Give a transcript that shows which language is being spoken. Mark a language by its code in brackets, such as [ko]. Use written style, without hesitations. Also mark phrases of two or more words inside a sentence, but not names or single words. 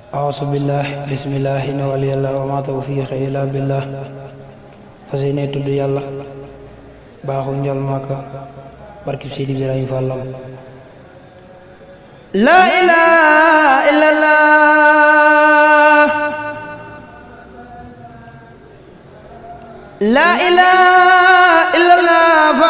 [ar] أعوذ بالله بسم الله إن ولي الله وما توفيقي إلا بالله [wo] fas yéene tudd yàlla baaxu njol Màkka barkib Seydi Ibrahima Fallam [ar] لا إله إلا الله لا إله إلا الله